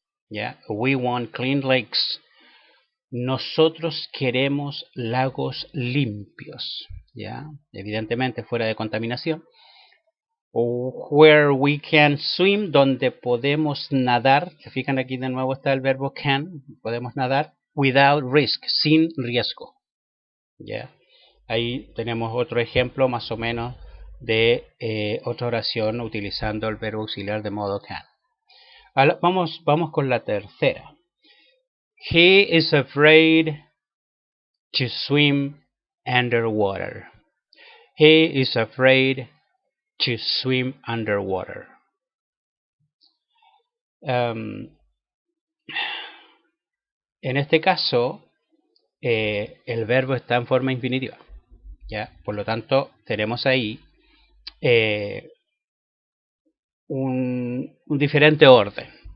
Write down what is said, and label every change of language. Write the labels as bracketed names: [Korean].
[English] Yeah, we want clean lakes. [Spanish] Nosotros queremos lagos limpios. Ya, evidentemente fuera de contaminación. [English] Where we can swim, [Spanish] donde podemos nadar. Se fijan, aquí de nuevo está el verbo can, podemos nadar, [English] without risk, [Spanish] sin riesgo. ¿Ya? Ahí tenemos otro ejemplo más o menos de otra oración utilizando el verbo auxiliar de modo can. Ahora, vamos con la tercera. [English] He is afraid to swim underwater. He is afraid to swim underwater. [Spanish] En este caso, el verbo está en forma infinitiva, ¿ya? Por lo tanto, tenemos ahí un diferente orden.